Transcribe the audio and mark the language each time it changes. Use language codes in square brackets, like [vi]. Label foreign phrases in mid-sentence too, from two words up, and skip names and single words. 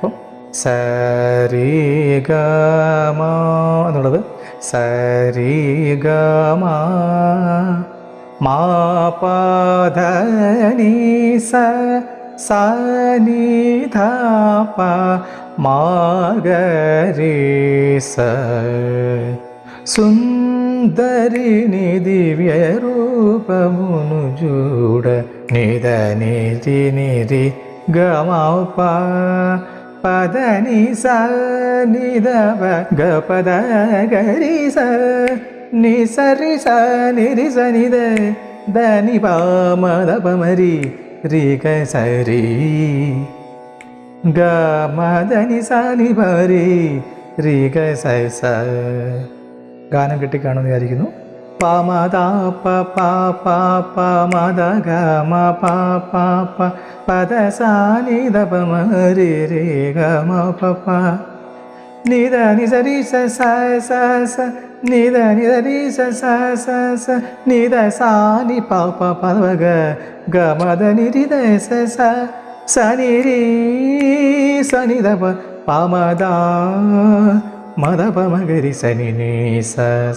[te] അപ്പം സ രി ഗ മ എന്നുള്ളത് സ രി ഗ മ മ പ ധ നി സ സ നി ധ പ മ ഗ രി സ. സുന്ദര ధరిని దివ్య రూపమును చూడ నిద నిరి నిరి గమప పదని స నిద గ పద గరి స ని సరి స నిరి స నిద దని ప మద పమరి రి గ సరి ഗ മദനി സാനി പരി രി ഗ സ സ. [ml] ഗാനം കിട്ടിക്കാണെന്ന് വിചാരിക്കുന്നു. പ മദ പ പ പ പ മദ ഗ മ പ പ പ പദ സാനി ദ പ മ രി രി ഗ മ പ പ നി ദ നി സ രി സ സ സ സ നി ദ നി ദ രി സ സ സ സ നി ദ സാനി പ പ പ ഗ ഗ മദ നി രി ദ സ സ സനി രി സനി ദ പ പ മദ മദ പ മ ഗ രി സനി നി സ സ.